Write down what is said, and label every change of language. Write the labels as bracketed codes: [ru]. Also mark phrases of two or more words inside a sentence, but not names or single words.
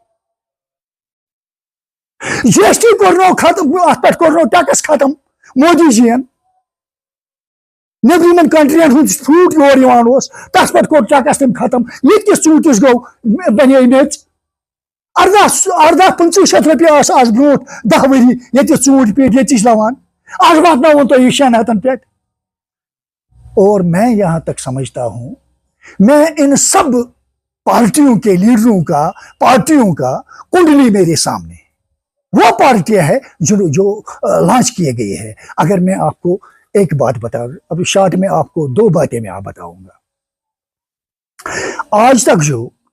[ks] جی ایس ٹی کوٚرنو ختم اتھ پٮ۪ٹھ کوٚرنو ٹیکس ختم مودی جی ین نیبرِمن کنٹرین ہُنٛد فروٗٹ یور یِوان اوس تتھ پٮ۪ٹھ کوٚر ٹیکس تٔمۍ ختم ییٚتہِ کِس ژوٗنٛٹھِس گوٚو بنے میٚژ 18-25 رۄپیہِ آسہٕ آز برونٛٹھ 10 ؤری ییٚتہِ ژوٗنٛٹھۍ پیٖٹۍ ییٚتِچ لوان آج واتناوُن تۄہہِ یہِ 600 پٮ۪ٹھ [ur] اور میں یہاں تک سمجھتا ہوں میں ان سب پارٹیوں کے لیڈروں کا پارٹیوں کا کنڈلی میرے سامنے وہ پارٹیاں ہے جو لانچ کیے گئے ہیں اگر میں آپ کو ایک بات بتا ابھی شارٹ میں آپ کو 2 باتیں میں آپ بتاؤں گا آج تک جو